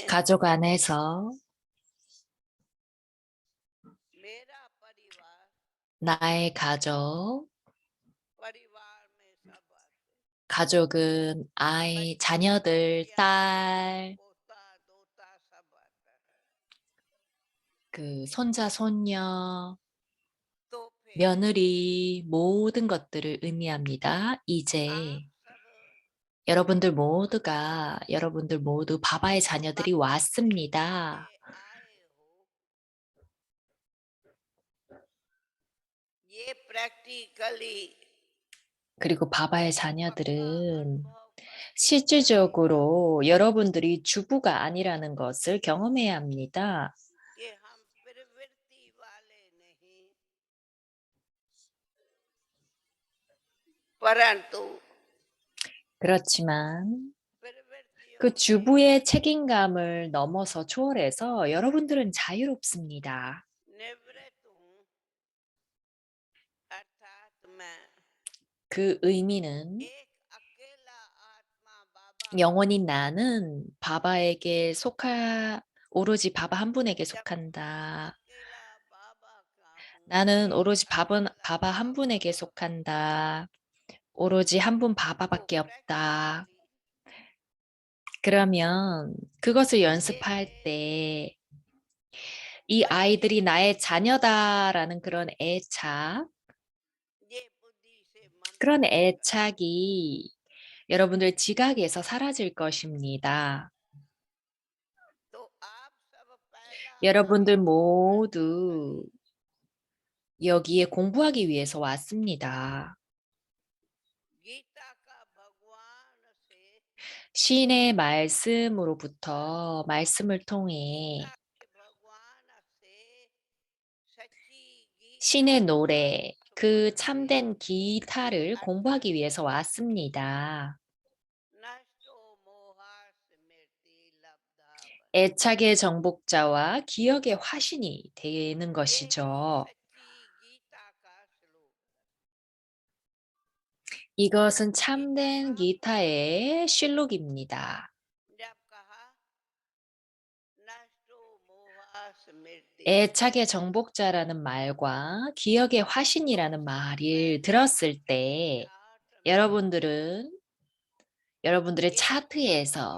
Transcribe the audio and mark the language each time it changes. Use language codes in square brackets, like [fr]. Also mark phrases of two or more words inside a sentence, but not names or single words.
[ko] 가족 안에서 [hi] मेरा परिवार [ko] 나의 가족, [hi] परिवार में सब आते [ko] 가족은 아이, 자녀들, 딸, [hi] पोता दोता सब आता है [ko] 그 손자, 손녀, [hi] तो फिर [ko] 며느리 모든 것들을 의미합니다. [hi] आप [ko] 이제 [hi] सब [ko] 여러분들 모두 바바의 자녀들이 왔습니다. [hi] के आए हो ये प्रैक्टिकली [ko] 그리고 바바의 [hi] पक्का [ko] 자녀들은 [hi] अनुभव करके [ko] 실질적으로 여러분들이 주부가 아니라는 것을 경험해야 합니다. [hi] कि हम प्रवृत्ति वाले नहीं परंतु [ko] 그렇지만 [hi] प्रवृत्तियों [ko] 그 [hi] के [ko] 주부의 책임감을 넘어서 초월해서 여러분들은 자유롭습니다. [hi] निवृत्त हूँ अर्थात मैं [ko] 그 의미는 [hi] एक अकेला आत्मा बाबा [ko] 영원히 나는 오로지 바바 한 분에게 [hi] जब [ko] 속한다. [hi] अकेला बाबा का हूँ [ko] 나는 [hi] एक [ko] 오로지 [hi] अकेला [ko] 바바 한 [hi] बाबा [ko] 분에게 [hi] का [ko] 속한다. 오로지 한 분 [hi] तो [ko] 바바밖에 없다. [hi] प्रैक्टिकली [ko] 그러면 그것을 [hi] ये [ko] 연습할 때 이 [hi] बच्चे [ko] 아이들이 나의 자녀다라는 그런 애착, [hi] ये बुद्धि से [ko] 그런 [hi] ममता [ko] 애착이 여러분들 지각에서 사라질 것입니다. [hi] तो आप सब पैदा [ko] 여러분들 [hi] हुए हो [ko] 모두 [hi] प्रैक्टिकली [ko] 여기에 공부하기 위해서 왔습니다. [hi] गीता का भगवान से [ko] 신의 말씀으로부터 말씀을 통해 [hi] गीता के भगवान से सच्ची गीता [ko] 신의 [hi] का [ko] 노래, 그 [hi] सुनने [ko] 참된 기타를 [hi] अर्थात [ko] 공부하기 위해서 왔습니다. [sa] नष्टो मोहा स्मृति लब्धा [ko] 애착의 정복자와 기억의 화신이 되는 [hi] ये भी [ko] 것이죠. [hi] सच्ची गीता का श्लोक [ko] 이것은 [hi] गीता [ko] 참된 [hi] का [ko] 기타의 실록입니다. [hi] जब कहा [sa] नष्टो मोहा स्मृति [ko] 애착의 정복자라는 말과 기억의 화신이라는 말을 들었을 때 여러분들은 여러분들의 [hi] ये [ko] 차트에서